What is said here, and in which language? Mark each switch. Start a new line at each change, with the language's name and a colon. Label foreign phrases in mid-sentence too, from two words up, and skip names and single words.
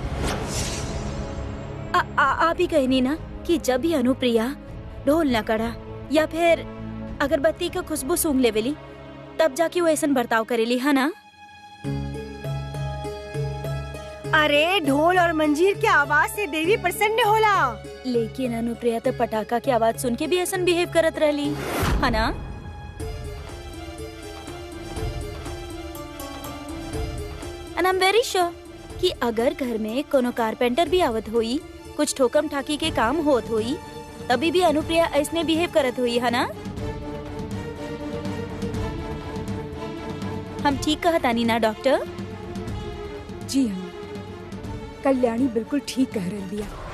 Bhojpuri: आप ही कहनी ना कि जब भी अनुप्रिया ढोल न कड़ा या फिर अगरबत्ती का खुशबू सूंघ लेवेली तब जाके वो ऐसा बर्ताव करेली, है ना? अरे ढोल और मंजीर की आवाज से देवी प्रसन्न होला। लेकिन अनुप्रिया तो पटाखा की आवाज सुन के भी ऐसा बिहेव करत रहली, है ना?
English: and I am very sure
Bhojpuri: कि अगर घर में कोनो कारपेंटर भी आवत हुई, कुछ ठोकम ठाकी के काम होत हुई, तभी भी अनुप्रिया ऐसने बिहेव करत हुई, है ना? हम ठीक कहतानी ना डॉक्टर? जी हाँ, कल्याणी बिल्कुल ठीक कह रही बिया।